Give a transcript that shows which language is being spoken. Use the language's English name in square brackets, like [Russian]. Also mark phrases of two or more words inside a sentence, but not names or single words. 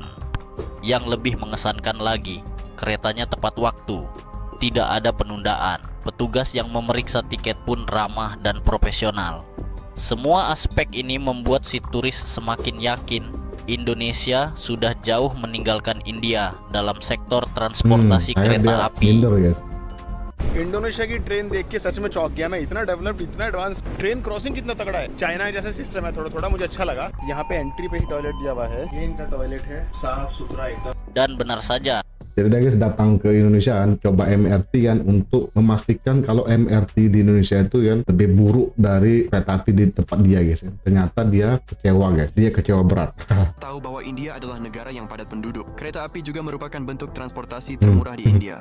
[Indonesian] Yang lebih mengesankan lagi, keretanya tepat waktu, tidak ada penundaan. Petugas yang memeriksa tiket pun ramah dan profesional. Semua aspek ini membuat si turis semakin yakin Indonesia sudah jauh meninggalkan India dalam sektor transportasi kereta api. [Hindi] इंडोनेशिया की ट्रेन देख के सच में चौंक गया मैं। इतना डेवलप्ड, इतना एडवांस, [English] train crossing [Hindi] कितना तगड़ा है। चाइना जैसा सिस्टम है, थोड़ा थोड़ा मुझे अच्छा लगा। यहाँ पे एंट्री पे ही टॉयलेट दिया हुआ है। ये इनका टॉयलेट है, साफ सुथरा एकदम। [Indonesian] Dan benar saja, jadi guys datang ke Indonesia kan, coba MRT kan untuk memastikan kalau MRT di Indonesia itu kan lebih buruk dari kereta api di tempat dia guys ya. Ternyata dia kecewa guys, dia kecewa berat. Tahu bahwa India adalah negara yang padat penduduk. Kereta api juga merupakan bentuk transportasi termurah di India.